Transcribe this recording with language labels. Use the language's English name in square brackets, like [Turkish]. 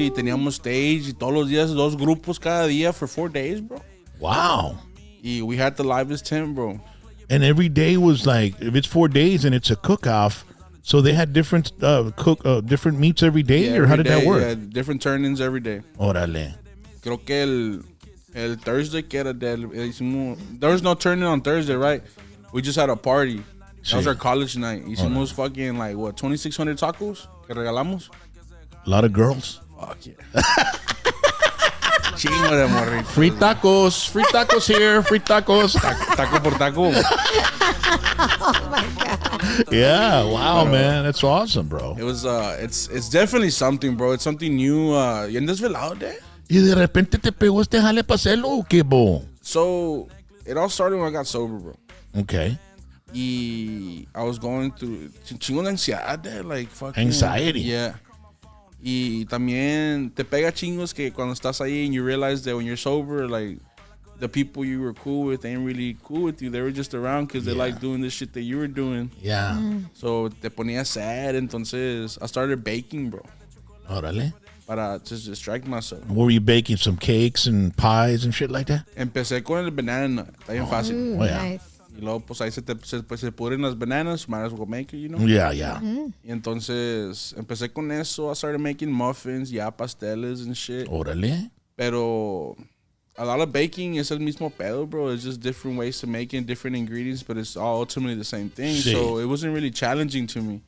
[Spanish] Y teníamos stage y todos los días 2 grupos cada día [English] for 4 days, [Spanish] bro. [English] Wow. Y we had the livest tent, bro. And every day was like, if it's 4 days and it's a cook-off, so they had different different meats every day, Yeah, or how every did that day, work? Yeah, different turn-ins every day. [Spanish] Órale. Creo que el [English] Thursday [Spanish] que era [English] there was no turn-in on Thursday, right? We just had a party. That was our college night. [Spanish] Hicimos [English] fucking like, what, [Spanish] 2,600 tacos que regalamos? [English] A lot of girls. Fuck yeah. [Spanish] Chingo de morrito. [English] Free tacos here, free tacos. [Spanish] Taco por taco. [English] Yeah, wow, man. That's awesome, bro. It was, it's definitely something, bro. It's something new. [Spanish] ¿Y andas velado, Dad? Y de repente te pegó este jale para hacerlo, ¿o qué, bo? [English] So, it all started when I got sober, bro. Okay. Y I was going through [Spanish] chingo de ansiedad, [English] Dad, like fucking Anxiety. Yeah. [Spanish] Y también te pega chingos que cuando estás ahí [English] and you realize that when you're sober, like the people you were cool with ain't really cool with you. They were just around because they like doing the shit that you were doing. Yeah. So [Spanish] te ponía sad. Entonces [English] I started baking, bro, [Spanish] Órale. para [English] just distract myself. Were you baking some cakes and pies and shit like that? [Spanish] Empecé con el banana nut. Está bien fácil. [English] Oh, yeah. Nice. [Spanish] Y luego pues ahí se pudren las bananas. [English] Might as well make it, you know. Yeah, yeah. [Spanish] Y entonces empecé con eso. [English] I started making muffins, pasteles and shit. [Spanish] Órale. Pero [English] a lot of baking [Spanish] es el mismo pedo, bro. [English] It's just different ways to make it, different ingredients, but it's all ultimately the same thing. [Spanish] Sí. [English] So it wasn't really challenging to me.